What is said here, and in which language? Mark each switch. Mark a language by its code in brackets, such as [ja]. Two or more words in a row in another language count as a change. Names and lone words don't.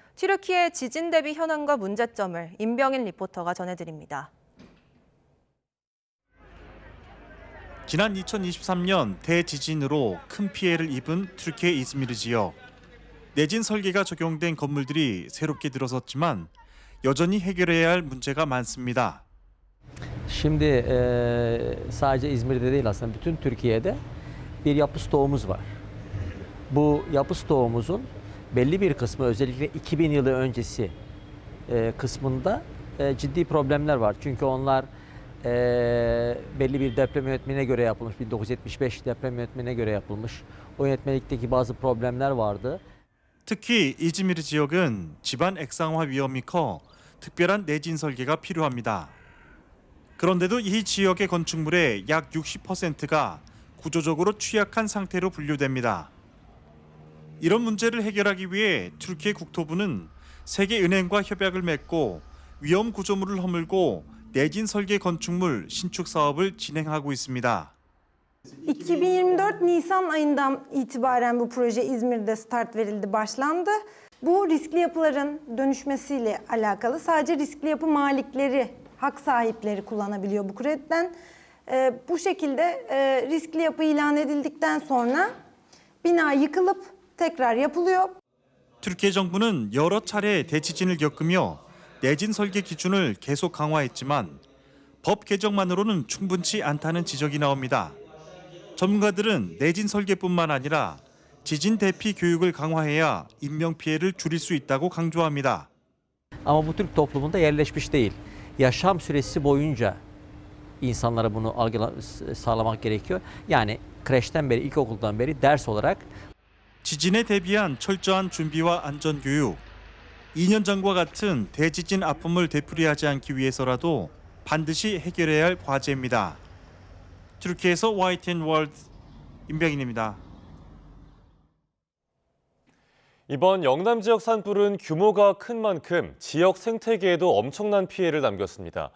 [ko] 튀르키예 지진 대비 현황과 문제점을 임병인 리포터가 전해드립니다. 지난 2023년 대지진으로 큰 피해를 입은 튀르키예 이즈미르 지역. 내진 설계가 적용된 건물들이 새롭게 들어섰지만 여전히 해결해야 할 문제가 많습니다. [tr] Şimdi sadece İzmir'de değil aslında bütün Türkiye'de bir yapı stoğumuz var. Bu yapı stoğumuzun belli bir kısmı özellikle 2000 yılı öncesi kısmında ciddi problemler var. Çünkü onlar belli bir deprem yönetmeliğine göre yapılmış, 1975 deprem yönetmeliğine göre yapılmış. O yönetmelikteki bazı problemler vardı. [ko] 특히 이즈미르 지역은 집안 액상화 위험이 커 특별한 내진 설계가 필요합니다. 그런데도 이 지역의 건축물의 약 60%가 구조적으로 취약한 상태로 분류됩니다. 이런 문제를 해결하기 위해 튀르키예 국토부는 세계은행과 협약을 맺고 위험 구조물을 허물고 내진 설계 건축물 신축 사업을 진행하고 있습니다. [tr] 2024 Nisan ayından itibaren bu proje İzmir'de start verildi, başlandı. Bu riskli yapıların dönüşmesiyle alakalı. Sadece riskli yapı malikleri, hak sahipleri kullanabiliyor bu krediden. Bu şekilde riskli yapı ilan edildikten sonra bina yıkılıp tekrar yapılıyor. [ko] 튀르키예 정부는 여러 차례 대지진을 겪으며 내진 설계 기준을 계속 강화했지만 법 개정만으로는 충분치 않다는 지적이 나옵니다. 전문가들은 내진 설계뿐만 아니라 지진 대피 교육을 강화해야 인명 피해를 줄일 수 있다고 강조합니다. [tr] Ama bu Türk toplumunda yerleşmiş değil. Yaşam süresi boyunca insanlara bunu sağlamak gerekiyor. Yani kreşten beri, ilkokuldan beri ders olarak [ko] 지진에 대비한 철저한 준비와 안전 교육, 2년 전과 같은 대지진 아픔을 되풀이하지 않기 위해서라도 반드시 해결해야 할 과제입니다. 튀르키예에서 YTN 월드 임병인입니다. 이번 영남 지역 산불은 규모가 큰 만큼 지역 생태계에도 엄청난 피해를 남겼습니다.